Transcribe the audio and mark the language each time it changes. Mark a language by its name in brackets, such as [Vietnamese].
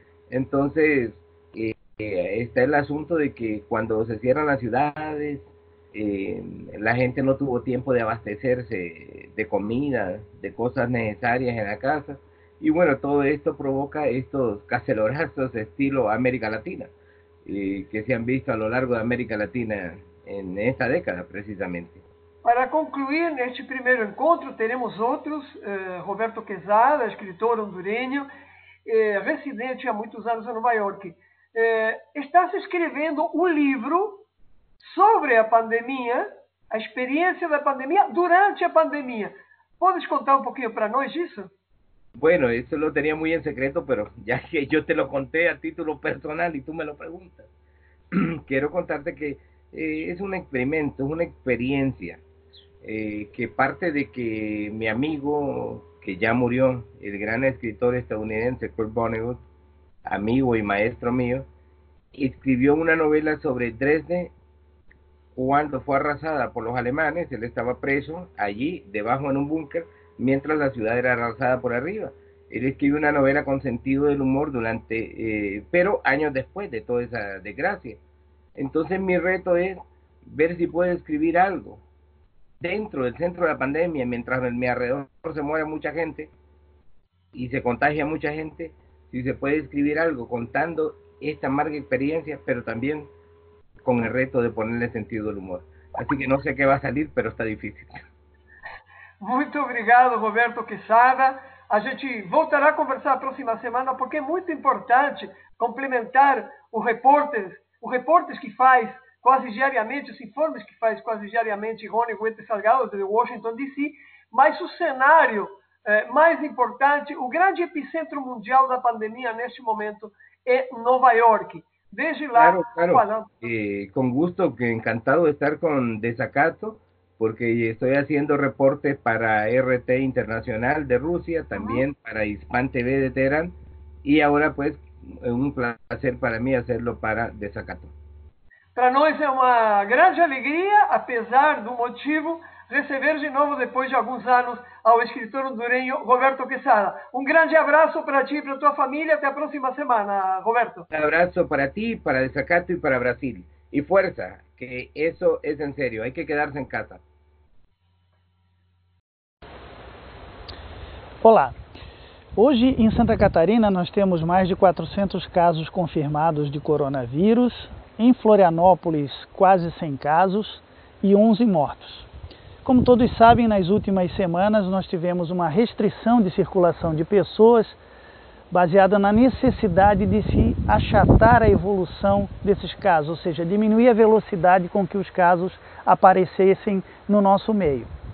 [Spanish] Entonces, está el asunto de que cuando se cierran las ciudades, la gente no tuvo tiempo de abastecerse de comida, de cosas necesarias en la casa, y bueno, todo esto provoca estos cacerolazos estilo América Latina, que se han visto a lo largo de América Latina en esta década precisamente. [Portuguese] Para concluir, neste primeiro encontro, teremos outros. Roberto Quezada, escritor hondureño, residente há muitos anos em Nova York. Estás escrevendo um livro sobre a pandemia, a experiência da pandemia durante a pandemia. [Spanish] ¿Puedes contar un poquito [Portuguese] para nós disso? [Spanish] Bueno, eso lo tenía muy en secreto, pero ya que yo te lo conté a título personal y tú me lo preguntas, quiero contarte que es un experimento, es una experiencia que parte de que mi amigo, que ya murió, el gran escritor estadounidense Kurt Vonnegut, amigo y maestro mío, escribió una novela sobre Dresde cuando fue arrasada por los alemanes. Él estaba preso allí, debajo en un búnker, mientras la ciudad era arrasada por arriba. Él escribió una novela con sentido del humor pero años después de toda esa desgracia. Entonces mi reto es ver si puedo escribir algo dentro del centro de la pandemia, mientras en mi alrededor se muere mucha gente y se contagia mucha gente, si se puede escribir algo contando esta amarga experiencia, pero también con el reto de ponerle sentido al humor. Así que no sé qué va a salir, pero está difícil. [Portuguese] Muito obrigado, Roberto Quesada. A gente voltará a conversar a próxima semana, porque é muito importante complementar os reportes que faz quase diariamente, os informes que faz quase diariamente Rony Huete Salgado, de Washington, D.C., mas o cenário mais importante, o grande epicentro mundial da pandemia neste momento é Nova York. Desde lá, [Spanish] claro. Con gusto, que encantado de estar con Desacato, porque estoy haciendo reportes para RT Internacional de Rusia, también para Hispan TV de Teherán, y ahora pues es un placer para mí hacerlo para Desacato. [Portuguese] Para nós é uma grande alegria, apesar do motivo, receber de novo, depois de alguns anos, ao escritor hondureño Roberto Quesada. Um grande abraço para ti e para tua família. Até a próxima semana, Roberto. [Spanish] Un abrazo para ti, para Desacato y para Brasil. Y fuerza, que eso es en serio, hay que quedarse en casa. [Portuguese] Olá, hoje em Santa Catarina nós temos mais de 400 casos confirmados de coronavírus, em Florianópolis quase 100 casos e 11 mortos. Como todos sabem, nas últimas semanas nós tivemos uma restrição de circulação de pessoas baseada na necessidade de se achatar a evolução desses casos, ou seja, diminuir a velocidade com que os casos aparecessem no nosso meio.